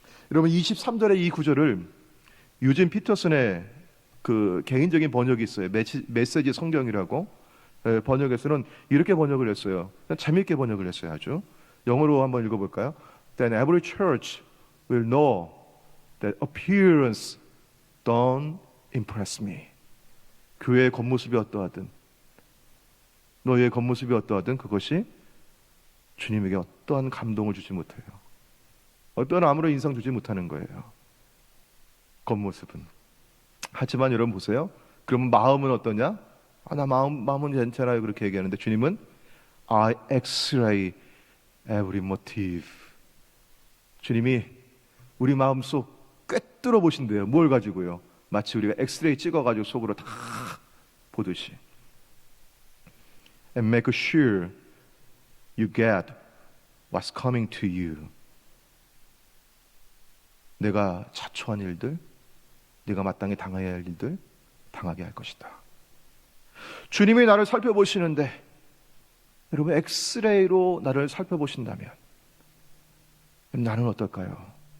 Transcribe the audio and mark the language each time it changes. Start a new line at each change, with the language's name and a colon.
Korean: 여러분, 23절의 이 구절을 유진 피터슨의 그 개인적인 번역이 있어요. 메시지 성경이라고. 번역에서는 이렇게 번역을 했어요. 재미있게 번역을 했어요. 아주. 영어로 한번 읽어볼까요?
English: Then every church will know that appearance don't impress me.
Korean: 교회의 겉모습이 어떠하든, 너희의 겉모습이 어떠하든 그것이 주님에게 어떠한 감동을 주지 못해요. 어떤 아무런 인상 주지 못하는 거예요. 겉모습은. 하지만 여러분 보세요. 그러면 마음은 어떠냐? 나 마음은 괜찮아요. 그렇게 얘기하는데 주님은
English: I X-ray every motive.
Korean: 주님이 우리 마음속 꿰뚫어 보신대요. 뭘 가지고요? 마치 우리가 엑스레이 찍어가지고 속으로 다 보듯이.
English: And make sure you get what's coming to you.
Korean: 내가 자초한 일들, 네가 마땅히 당해야 할 일들 당하게 할 것이다. 주님이 나를 살펴보시는데 여러분 엑스레이로 나를 살펴보신다면 나는 어떨까요?